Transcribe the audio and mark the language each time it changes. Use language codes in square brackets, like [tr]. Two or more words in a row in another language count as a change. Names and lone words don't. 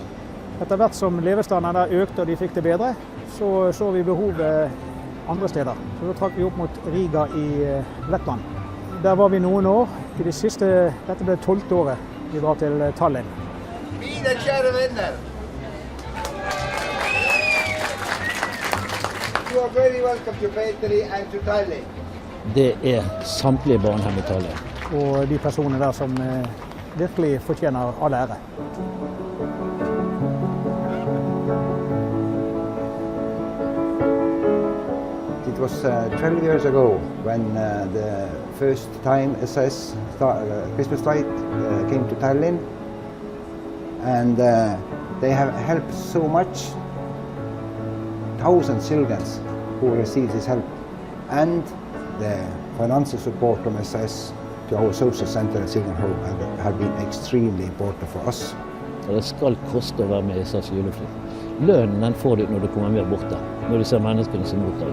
[no] Etter hvert som levestandarden der økte og de fikk det bedre, så vi behovet andre steder. Så da trakk vi opp mot Riga i Lettland. Der var vi noen år. Dette ble 12. året vi var til Tallinn. Mine kjære venner! [en] You are very welcome to Petteri and to Tallinn. [no] Det er samtlige barnehjem i Tallinn. Og de personene der som virkelig fortjener all ære. [en] It was 12 years ago when the first time SS Christmas flight came to Tallinn, and they have helped so much. Thousands of children who received this help, and the financial support from SS to our social center and children's home have been extremely important for us. [no] Det skal koste å være med i SAS julefly. Lønnen den får du når du kommer med borte, når du ser menneskene som mottar.